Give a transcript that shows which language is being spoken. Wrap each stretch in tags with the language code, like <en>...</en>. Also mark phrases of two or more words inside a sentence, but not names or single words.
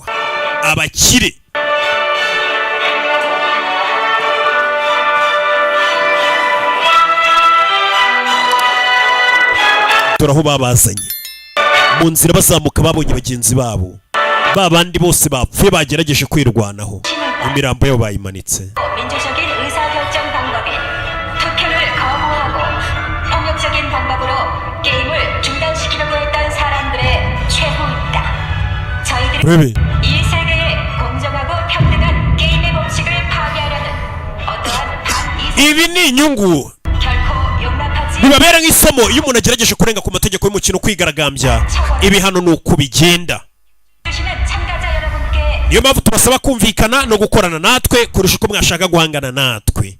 <rw>Abakire turaho babazanye mu nzira bazamuka, babonye bagenzi babo babandi bose bapfuye bagerageje kwirwanaho, imirambo yabo bayimanitse.</rw> <ko>민주적인 의사결정 방법인 투표를 거부하고 폭력적인 방법으로 게임을 중단시키려고 했던 사람들의 최후입니다. 저희들은 이 세계의 공정하고 평등한 게임의 법칙을 파괴하려는 어떠한</ko> <rw>ibi ni inyungu bibabera nk'isomo iyo umuntu agerageje kurenga ku mategeko y'umukino kwigaragambya. Ibi hano ni uko bigenda. Niyo mpamvu tubasaba kumvikana no gukorana natwe kurusha uko mwashaka guhangana natwe.</rw>